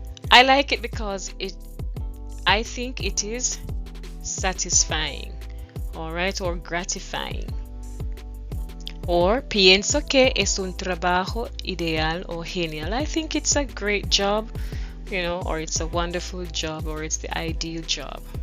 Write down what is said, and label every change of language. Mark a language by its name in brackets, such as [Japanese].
[English] I like it because I think it is satisfying, all right, or gratifying. [Spanish] Or pienso que es un trabajo ideal o genial. [English] I think it's a great job, or it's a wonderful job, or it's the ideal job.